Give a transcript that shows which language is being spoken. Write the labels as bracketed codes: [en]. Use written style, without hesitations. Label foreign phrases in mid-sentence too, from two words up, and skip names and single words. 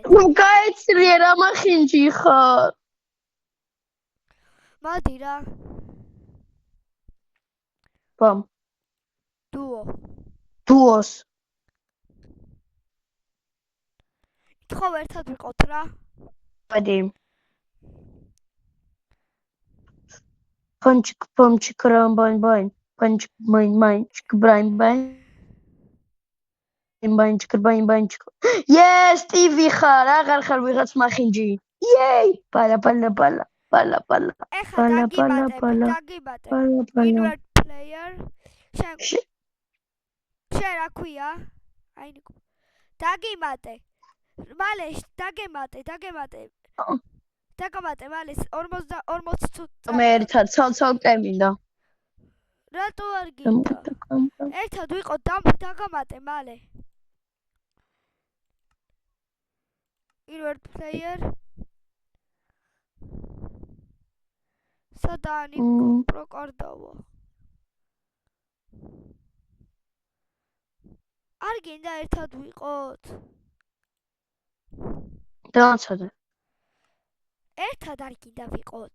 [ka] გაიცრიე რა მახინჯი ხარ? მოდი რა. ბამ. დუოს. ხო ერთად ვიყოთ რა. მოდი. [ru] Пончик, рам-байн-байн. Пончик, майн-майнчик, брайн-байн. Байн-байнчик, байн-байнчик. [ka] Yes, Stevie ხარ, აღარ ხარ ვიღაც მახინჯი. Yay! Пала. ეხა დაგიბატებ. [en] Invert player. [ka] შენ რა ქვია? აი ნიკო. დაგიმატე. მალე დაგემატე. დაგამატე მალე 40 წუთი. მე ერთად ცალ-ცალკე მინდა. რატო არ გინდა? ერთად ვიყოთ დაგამატე მალე. [en] Invert player. [ka] სადანი პროკარდავა. არ გინდა ერთად ვიყოთ? დააცადე. ერთად არ გინდა ვიყოთ?